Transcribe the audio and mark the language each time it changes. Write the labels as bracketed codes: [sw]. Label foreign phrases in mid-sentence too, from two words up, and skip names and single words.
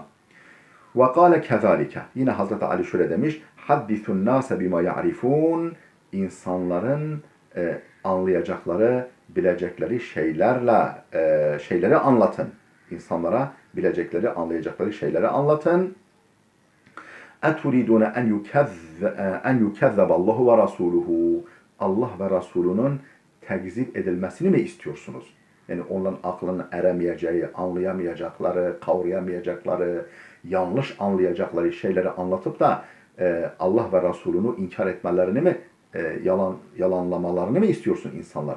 [ar] وقال كذلك. [tr] Yine Hazreti Ali şöyle demiş. [ar] حدثوا الناس بما يعرفون. [tr] İnsanların anlayacakları, bilecekleri şeyleri anlatın. İnsanlara bilecekleri, anlayacakları şeyleri anlatın. [ar] اَتُرِيدُونَ اَنْ يُكَذَّبَ اللّٰهُ وَرَسُولُهُ. [tr] Allah ve Resulünün tekzip edilmesini mi istiyorsunuz? Yani onların aklının eremeyeceği, anlayamayacakları, kavrayamayacakları, yanlış anlayacakları şeyleri anlatıp da Allah ve Resulünü inkar etmelerini mi, yalanlamalarını mı istiyorsun insanların?